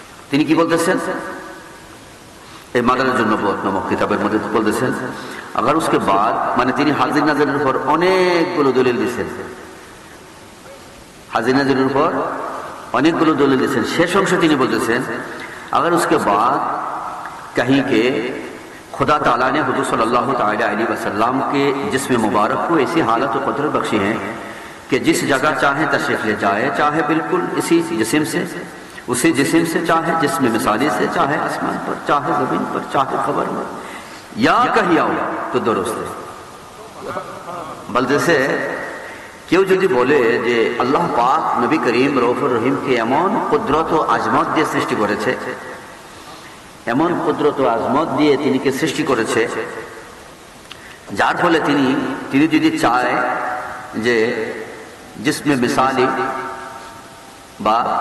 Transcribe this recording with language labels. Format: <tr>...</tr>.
<bn>তিনি কি বলতেছেন এই মাদারুন নবুওয়াত নামক কিতাবের মধ্যে বলতেছেন, আবার</bn> <hi>उसके बाद</hi> <bn>মানে তিনি হাজির নাজিরের উপর অনেকগুলো দলিল দিয়েছেন, হাজির নাজিরের উপর অনেকগুলো দলিল দিয়েছেন। শেষ অংশে তিনি বলতেছেন,</bn> <hi>अगर उसके बाद कहीं के खुदा ताला ने हुजूर सल्लल्लाहु अलैहि वसल्लम के जिस्म मुबारक को ऐसी हालत और कुदरत बख्शी है कि जिस जगह चाहे तशरीफ ले जाए, चाहे बिल्कुल इसी जिस्म से, उसी जिस्म से, चाहे जिस्म मिसाली से, चाहे आसमान पर, चाहे जमीन पर, चाहे खबर में, या कहीं आओ तो दुरुस्त है।</hi> <bn>বলতেছে কেউ যদি বলে যে আল্লাহ পাক নবী করিম রউফুর রহিমকে এমন কুদরত ও আজমত দিয়ে সৃষ্টি করেছে, এমন কুদরত ও আজমত দিয়ে তিনিকে সৃষ্টি করেছে, যার ফলে তিনি যদি চায় যে জিসমে মিসালি বা</bn>